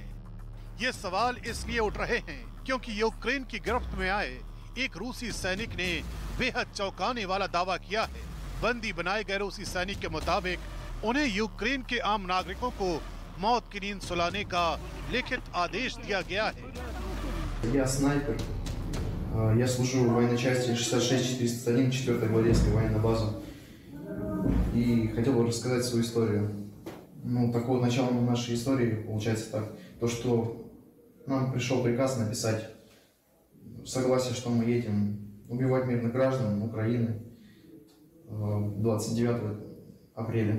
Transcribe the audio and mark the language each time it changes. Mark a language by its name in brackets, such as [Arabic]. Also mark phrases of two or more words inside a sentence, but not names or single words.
[Hindi] ये सवाल इसलिए उठ रहे हैं क्योंकि यूक्रेन की गिरफ्त में आए एक रूसी सैनिक ने बेहद चौंकाने वाला दावा किया है। बंदी बनाए गए रूसी सैनिक के मुताबिक उन्हें यूक्रेन के आम नागरिकों को मौत की नींद सुलाने का लिखित आदेश दिया गया है। [Russian] Я снайпер. Я служу в военной части 66-401, 4-я гвардейская военная база. И хотел бы рассказать свою историю. Ну, такого начала нашей истории получается так. То, что нам пришел приказ написать согласие, что мы едем убивать мирных граждан Украины 29 апреля.